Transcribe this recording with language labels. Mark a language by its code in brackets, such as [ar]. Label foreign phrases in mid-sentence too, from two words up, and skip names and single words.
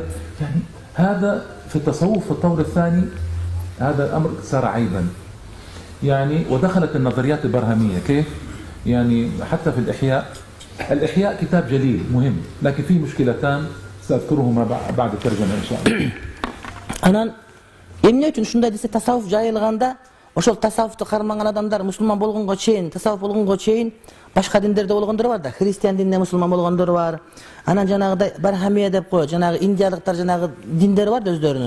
[ar] يعني هذا في التصوف في الطور الثاني هذا الأمر صار عيبا. يعني ودخلت النظريات البرهمية. كيف؟ يعني حتى في الإحياء كتاب جليل مهم، لكن فيه مشكلتان سأذكرهما بعد الترجمة إن شاء الله. [ky] Анан эмне үчүн ушундай десе тасаввуф жайылганда ошол тасаввуфту кармаган адамдар мусулман болгонго чейин, тасаввуф болгонго чейин башка диндерде болгондор бар да, христиан дининде мусулман болгондор бар. Анан жанагыдай Бархамия деп коет, жанагы индиялыктар жанагы диндер бар да өздөрүнүн.